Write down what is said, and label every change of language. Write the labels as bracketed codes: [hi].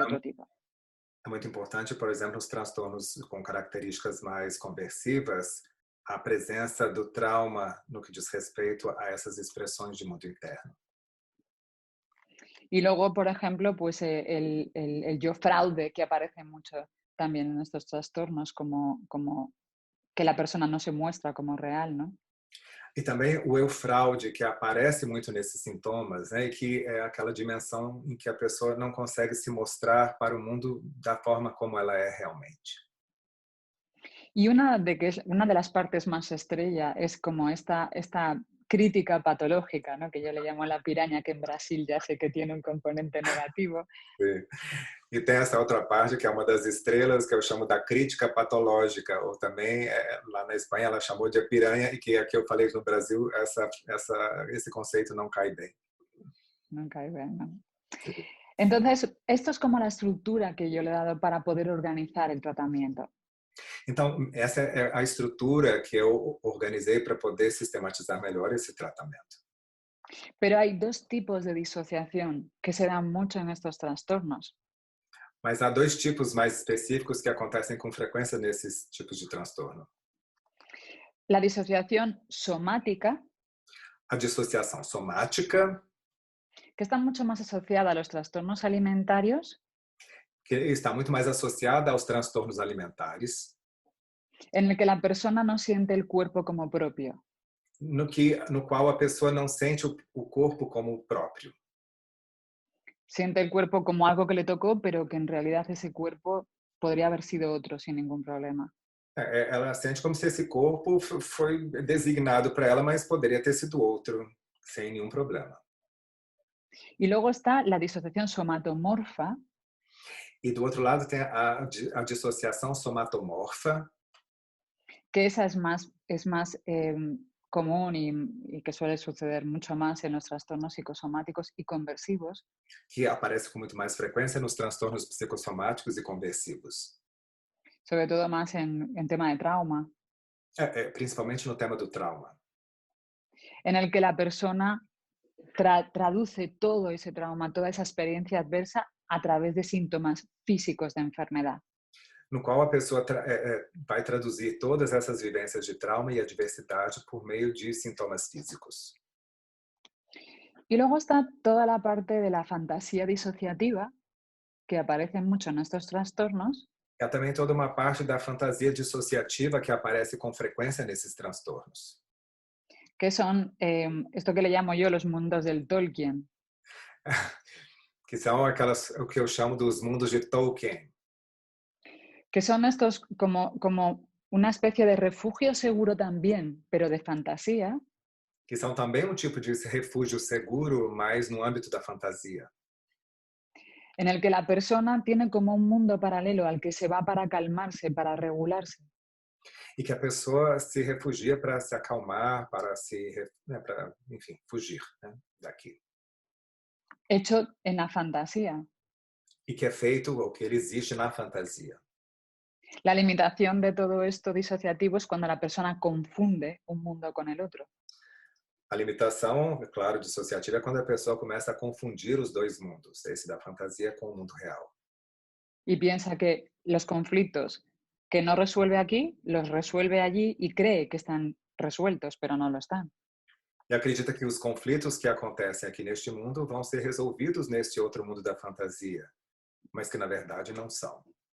[pt] Então, [es] otro tipo. [pt] é muito importante, por exemplo, os transtornos com características mais conversivas, a presença do trauma no que diz respeito a essas expressões de mundo interno. [es] Y luego, por ejemplo, pues el yo fraude que aparece mucho también en estos trastornos, como que la persona no se muestra como real, ¿no? [pt] E também o eu fraude, que aparece muito nesses sintomas, né? E que é aquela dimensão em que a pessoa não consegue se mostrar para o mundo da forma como ela é realmente. [es] Y una de las partes más estrella es como esta crítica patológica, ¿no? Que yo le llamo la piraña, que en Brasil ya sé que tiene un componente negativo. [pt] Sim. E tem essa outra parte que é uma das estrelas, que eu chamo da crítica patológica, ou também lá na Espanha ela chamou de piranha, e que aqui eu falei que no Brasil esse conceito não cai bem. [es] No cae bien, ¿no? [pt] Sim. [es] Entonces, esto es como la estructura que yo le he dado para poder organizar el tratamiento. [pt] Então, essa é a estrutura que eu organizei para poder sistematizar melhor esse tratamento. [es] Pero hay dos tipos de disociación que se dan mucho en estos trastornos. [pt] Mas há dois tipos mais específicos que acontecem com frequência nesses tipos de transtorno. [es] La disociación somática, [pt] A dissociação somática, [es] que está mucho más asociada a los trastornos alimentarios, [pt] que está muito mais associada aos transtornos alimentares, [es] en el que la persona no siente el cuerpo como propio. [pt] no qual a pessoa não sente o corpo como próprio. [es] Siente el cuerpo como algo que le tocó, pero que en realidad ese cuerpo podría haber sido otro sin ningún problema. [pt] Ela sente como se esse corpo foi designado para ela, mas poderia ter sido outro, sem nenhum problema. [es] Y luego está la disociación somatomorfa, [pt] E do outro lado tem a dissociação somatomorfa, [es] que esa es más común y que suele suceder mucho más en los trastornos psicosomáticos y conversivos, [pt] que aparece com muito mais frequência nos transtornos psicossomáticos e conversivos. [es] sobre todo más en tema de trauma, [pt] Principalmente no tema do trauma, [es] en el que la persona traduce todo ese trauma, toda esa experiencia adversa a través de síntomas físicos de enfermedad. [pt] no qual a pessoa vai traduzir todas essas vivências de trauma e adversidade por meio de sintomas físicos. [es] Y luego está toda la parte de la fantasía disociativa, que aparece mucho en estos trastornos, [pt] Há também toda uma parte da fantasia dissociativa que aparece com frequência nesses transtornos, [es] que son esto que le llamo yo los mundos del Tolkien, [pt] que são o que eu chamo dos mundos de Tolkien, [es] que son estos como una especie de refugio seguro también, pero de fantasía, [pt] que são também um tipo de refúgio seguro, mas no âmbito da fantasia, [es] en el que la persona tiene como un mundo paralelo al que se va para calmarse, para regularse. [pt] e que a pessoa se refugia para se acalmar, para enfim, fugir, né, daquilo. [es] Hecho en la fantasía. [pt] E que é feito, ou que ele existe na fantasia. [es] La limitación de todo esto disociativo es cuando la persona confunde un mundo con el otro. [pt] A limitação, é claro, dissociativa é quando a pessoa começa a confundir os dois mundos, esse da fantasia com o mundo real. [es] Y piensa que los conflictos que no resuelve aquí, los resuelve allí y cree que están resueltos, pero no lo están. [pt] E acredita que os conflitos que acontecem aqui neste mundo vão ser resolvidos neste outro mundo da fantasia, mas que na verdade não são.